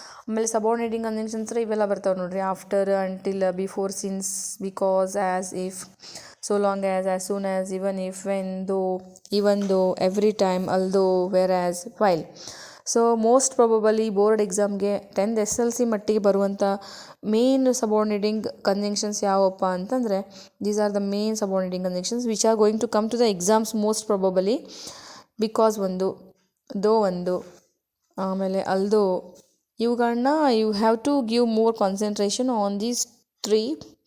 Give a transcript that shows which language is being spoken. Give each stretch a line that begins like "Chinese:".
Kannada: ಆಮೇಲೆ ಸಬಾರ್ಡಿನೇಟಿಂಗ್ ಕಂಜಂಕ್ಷನ್ಸ್ ಇವೆಲ್ಲ ಬರ್ತಾವೆ ನೋಡ್ರಿ.
English: After, until, before, since, because, as, if, so long as soon as, even if, when, though, even though, every time, although, whereas, while.
Kannada: So most probably board ಎಕ್ಸಾಮ್ಗೆ 10th SLC ಮಟ್ಟಿಗೆ ಬರುವಂಥ main ಸಬಾರ್ಡಿನೇಟಿಂಗ್ conjunctions ಯಾವಪ್ಪ ಅಂತಂದರೆ,
English: These are the main subordinating conjunctions which are going to come to the exams most probably.
Kannada: Because ಒಂದು, ದೋ ಒಂದು, ಆಮೇಲೆ ಅಲ್ದೋ, ಇವುಗಳನ್ನ
English: You have to give more concentration on these 3.